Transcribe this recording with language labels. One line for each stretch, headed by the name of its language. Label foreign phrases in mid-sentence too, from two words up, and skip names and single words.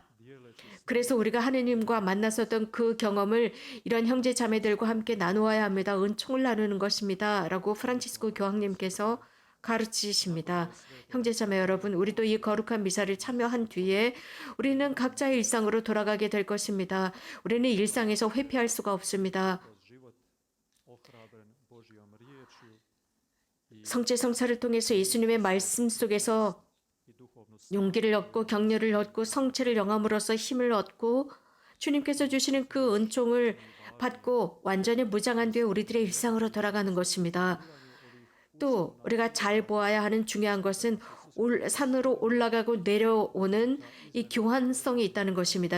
Korean: 그래서 우리가 하느님과 만났었던 그 경험을 이런 형제 자매들과 함께 나누어야 합니다. 은총을 나누는 것입니다. 라고 프란치스코 교황님께서 가르치십니다. 형제 자매 여러분, 우리도 이 거룩한 미사를 참여한 뒤에 우리는 각자의 일상으로 돌아가게 될 것입니다. 우리는 일상에서 회피할 수가 없습니다.
Croatian: kroz život ohrabren Božjom riječju
Korean: 성체성사를 통해서 예수님의 말씀 속에서
Croatian: i duhovnu
Korean: 용기를 얻고 격려를 얻고 성체를 영함으로써 힘을 얻고 주님께서 주시는 그 은총을 받고 완전히 무장한 뒤에 우리들의 일상으로 돌아가는 것입니다. 또 우리가 잘 보아야 하는 중요한 것은 산으로 올라가고 내려오는 이 교환성이 있다는 것입니다.